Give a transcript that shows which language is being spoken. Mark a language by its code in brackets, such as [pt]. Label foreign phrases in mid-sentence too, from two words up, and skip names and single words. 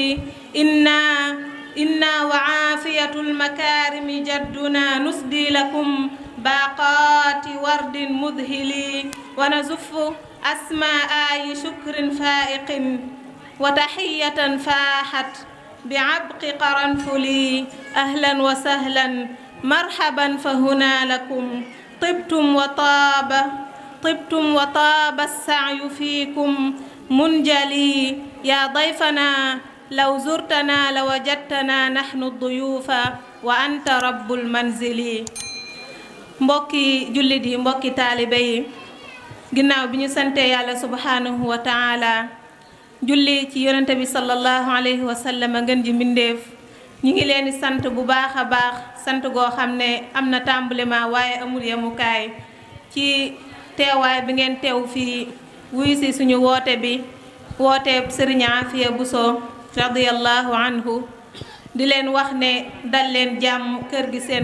[ar] إنا وعافية المكارم جدنا نسدي لكم باقات ورد مذهل ونزف أسماء شكر فائق وتحية فاحت بعبق قرنفل أهلا وسهلا مرحبا فهنا لكم طبتم وطاب السعي فيكم منجلي يا ضيفنا لو زرتنا لوجدتنا نحن الضيوف وأنت رب المنزل [wo] mbokki jullit yi mbokki taalibe yi ginnaaw bi ñu sante yàlla [ar] سبحانه وتعالى [wo] julli ci yonente bi [ar] صلى الله عليه وسلم [wo] ngeen ji mbindeef ñi ngi leen di sant bu baax a baax sant goo xam ne am na tàmbalement waaye amul yemukaay ci teewaay bi ngeen teew fii wuy si suñu woote bi wooteeb Sëriñ Afiya Buso [ar] رضي الله عنه [wo] di leen wax ne dal leen jàmm kër gi seen